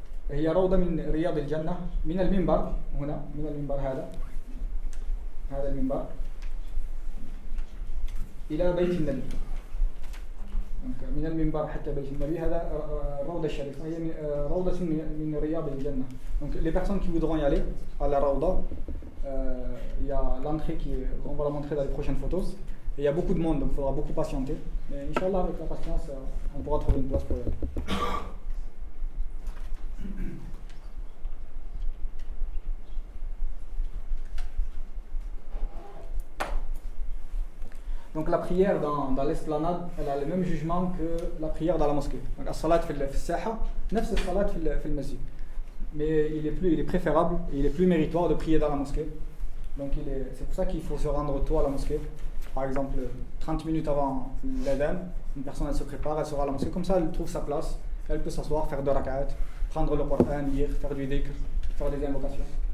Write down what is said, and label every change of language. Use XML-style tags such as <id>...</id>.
<ar>هي روضة من رياض الجنة من المنبر هنا من المنبر هذا المنبر إلى بيت النبي. من المنبر حتى بيت النبي هذا الروضة الشريفة هي روضة من رياض الجنة.</ar> <fr>Donc les personnes qui voudront y aller à la Rawda, il y a l'entrée on va la montrer dans les prochaines photos. Et il y a beaucoup de monde, donc il faudra beaucoup patienter. Mais Inch'Allah, avec la patience, on pourra trouver une place pour y aller. Donc la prière dans l'esplanade, elle a le même jugement que la prière dans la mosquée. Donc la salat</fr> <ar>في الساحة نفس الصلاة في المسجد.</ar> <fr>Mais il est préférable et il est plus méritoire de prier dans la mosquée. Donc c'est pour ça qu'il faut se rendre tôt à la mosquée. Par exemple, 30 minutes avant l'adhan, une personne elle se prépare, elle sera à la mosquée, comme ça elle trouve sa place, elle peut s'asseoir, faire 2 rak'at, prendre le Coran, lire, faire du dhikr, faire des invocations.</fr>